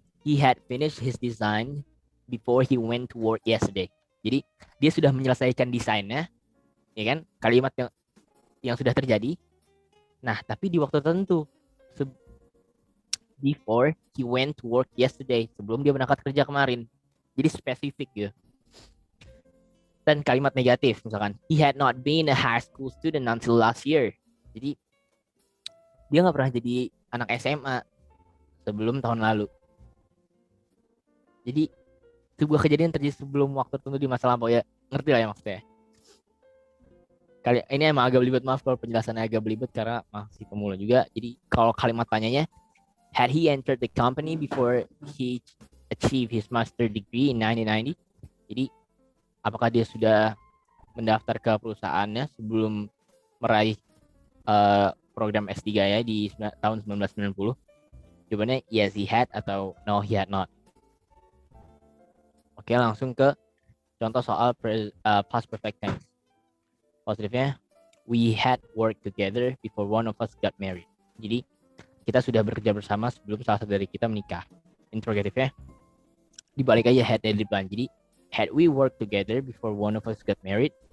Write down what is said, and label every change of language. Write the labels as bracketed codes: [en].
[en] He had finished his design before he went to work yesterday. [id] Jadi dia sudah menyelesaikan desainnya, ya kan? Kalimat yang sudah terjadi. Nah, tapi di waktu tertentu. [en] Before he went to work yesterday, [id] sebelum dia berangkat kerja kemarin. Jadi spesifik ya. Dan kalimat negatif, misalkan [en] he had not been a high school student until last year. [id] Jadi dia nggak pernah jadi anak SMA sebelum tahun lalu. Jadi sebuah kejadian terjadi sebelum waktu tertentu di masa lampau ya, ngerti lah ya maksudnya. Kali ini emang agak belibet, maaf kalau penjelasannya agak belibet karena masih pemula juga. Jadi kalau kalimat tanyanya, [en] had he entered the company before he achieved his master degree in 1990? [id] Jadi apakah dia sudah mendaftar ke perusahaannya sebelum meraih program S3 ya di tahun 1990? Jawabannya [en] yes he had [id] atau [en] no he had not. [id] Oke, langsung ke contoh soal past perfect tense. Positifnya, [en] we had worked together before one of us got married. [id] Jadi kita sudah bekerja bersama sebelum salah satu dari kita menikah. Interrogatifnya, dibalik aja had dari depan. Jadi [en] had we worked together before one of us got married?